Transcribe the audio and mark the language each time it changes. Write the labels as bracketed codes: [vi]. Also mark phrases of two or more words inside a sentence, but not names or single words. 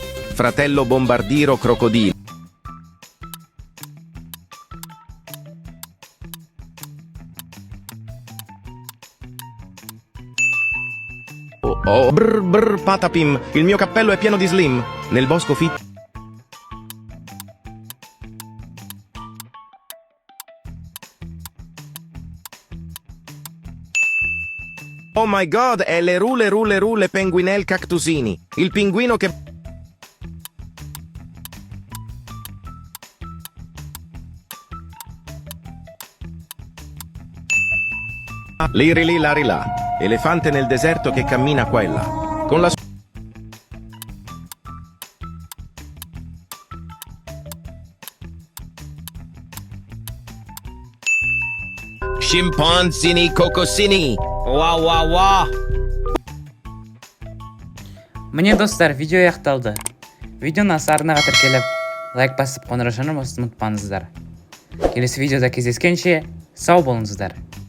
[it] Fratello bombardiro crocodilo. Oh, brr brr patapim. Il mio cappello è pieno di slim. Nel bosco fit. [en] Oh my god, [it] è le rule penguinel cactusini. Il pinguino che... Lirili larilà. Elefante nel deserto che cammina qua e là. Con la... Scimpanzini cocosini. Wow wow wow. [kk] Міне достар, видео аяқталды. Видеоны аса арнаға тіркеліп, лайк басып қоңыраушаны ұмытпаңыздар. Келесі видеода кездескенше сау болыңыздар.